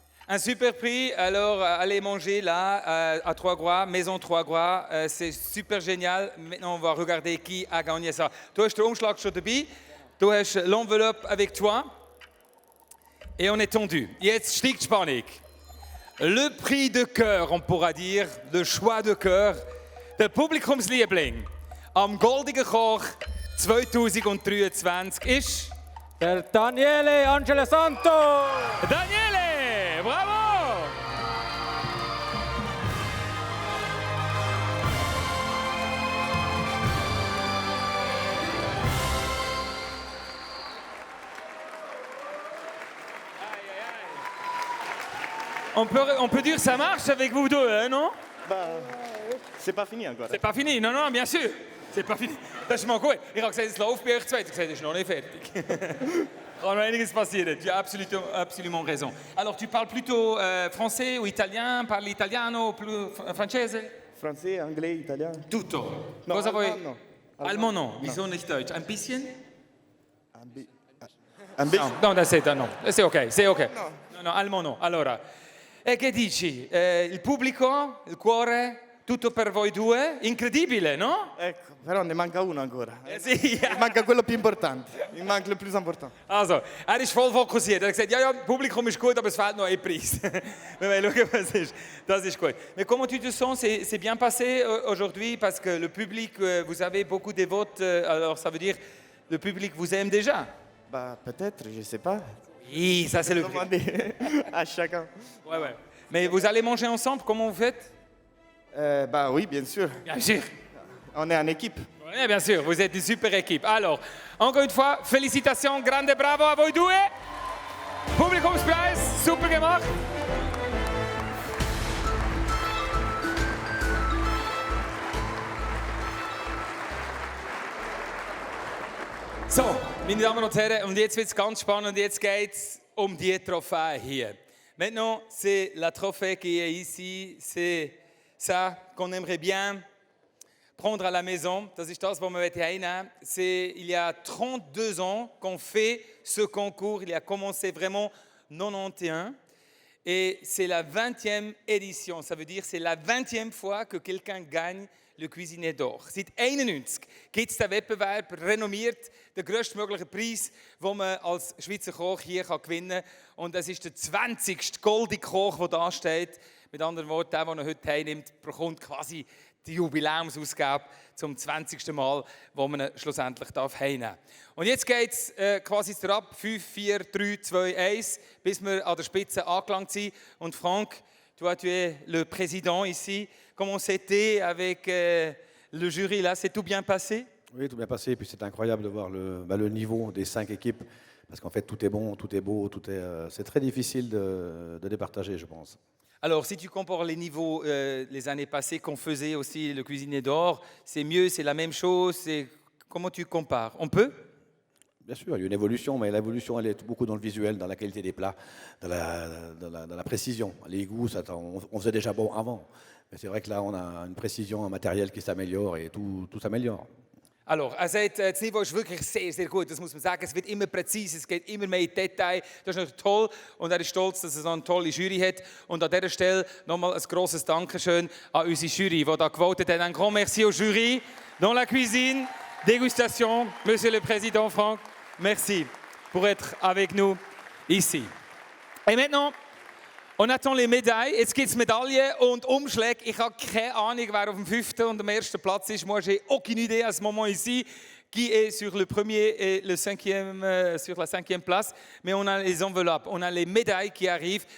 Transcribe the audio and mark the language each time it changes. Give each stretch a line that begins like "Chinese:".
French: Un super prix, alors allez manger là à Trois-Gras, Maison Trois-Gras, c'est super génial. Maintenant on va regarder qui a gagné ça.
German: Du hast den Umschlag schon dabei, du hast
French: l'enveloppe avec toi et on est tendu.
German: Jetzt steigt die Spannung.
French: Le prix de cœur, on pourra dire, le choix de cœur.
German: der Publikumsliebling am Goldigen Koch 2023 ist... Der Daniele Angelo Santo! Daniele! Bravo!
French: On peut dire que ça marche avec vous deux, hein, non? Bah, c'est pas fini encore. C'est pas fini, non, non, bien sûr. C'est pas fini.
German: Das ist mal gut. Ich habe gesagt, es läuft bei euch zwei. Ich habe gesagt, es ist noch nicht fertig. Kann noch einiges passieren.
French: Tu as absolument raison. Alors, tu parles plutôt français ou italien?
Italian: Parli italiano, plus francese?
French: Français, anglais, italien.
Italian: Tutto. No, Cosa vuoi?
French: Allemand no. Allemand no.
German: Wieso nicht Deutsch? Ein bisschen? Un bisschen.
Italian: No, no.
French: C'est ok, c'est ok.
Italian: No, allemand no. Allora, che dici? Il pubblico, il cuore, tutto per voi due? Incredibile, no? Ecco, però ne manca uno ancora. Sì. Mi manca quello più importante. Mi manca il più importante.
German: Also, er ist voll fokussiert. Er hat gesagt, ja, das Publikum ist gut, aber es fehlt noch ein Preis. Wir wollen schauen, was ist. Das ist gut.
French: Mais comment tu te sens? C'est bien passé aujourd'hui parce que le public, vous avez beaucoup de votes. Alors, ça veut dire le public vous aime déjà? Bah, peut-être, je sais pas. Oui, ça c'est le prix. Demandez à chacun. Ouais, ouais. Mais vous allez manger ensemble? Comment vous faites? Bah oui, bien sûr. Bien sûr. On est en équipe. Oui, bien sûr, vous êtes une super équipe. Alors, encore une fois, félicitations, grande bravo à vous deux.
German: Publikumspreis, super gemacht. So, meine Damen und Herren, und jetzt wird es ganz spannend, und jetzt geht es um die Trophäe hier.
French: Maintenant, c'est la trophée qui est ici, c'est ça qu'on aimerait bien prendre à la maison.
German: Das ist das, was wir heimnehmen.
French: Il y a 32 ans qu'on fait ce concours, il a commencé vraiment 91. Et c'est la 20e édition, ça veut dire c'est la 20e fois que quelqu'un gagne le Cuisinier d'Or.
German: Seit 91 gibt es den Wettbewerb, renommiert, der grösstmögliche Preis, den man als Schweizer Koch hier gewinnen kann. Und es ist der 20. Goldige Koch, der da steht. Mit anderen Worten, der ihn heute heimnimmt, bekommt quasi die Jubiläumsausgabe zum 20. Mal, wo man ihn schlussendlich heimnehmen darf. Und jetzt geht es quasi ab 5, 4, 3, 2, 1, bis wir an der Spitze angelangt sind.
French: Und Franck, tu es le président ici. Comment c'était avec le jury là? C'est tout bien passé? Oui, tout bien passé. Et puis c'est incroyable de voir le niveau des 5 équipes. Parce qu'en fait, tout est bon, tout est beau, c'est très difficile de départager, je pense. Alors, si tu compares les niveaux les années passées qu'on faisait aussi le Cuisinier d'Or, c'est mieux, c'est la même chose? Comment tu compares? On peut? Bien sûr, il y a une évolution, mais l'évolution, elle est beaucoup dans le visuel, dans la qualité des plats, dans la précision. Les goûts, on faisait déjà bon avant. Mais c'est vrai que là, on a une précision, un matériel qui s'améliore et tout s'améliore.
German: Alors, er sagt, das Niveau ist wirklich sehr, sehr gut, das muss man sagen. Es wird immer präzise, es geht immer mehr in Detail. Das ist natürlich toll und er ist stolz, dass er so eine tolle Jury hat. Und an dieser Stelle nochmal ein grosses Dankeschön an unsere Jury, die da gewotet hat.
French: Un grand merci aux jurys dans la cuisine, dégustation. Monsieur le Président Franck, merci pour être avec nous ici. Et maintenant, on attend les médailles.
German: Jetzt gibt es Medaillen und Umschläge. Ich habe keine Ahnung, wer auf dem 5. und dem 1. Platz ist.
French: Moi, j'ai aucune idée à ce moment ici qui est sur le 1er et le 5e, sur la 5e place. Mais on a les enveloppes, on a les médailles qui arrivent.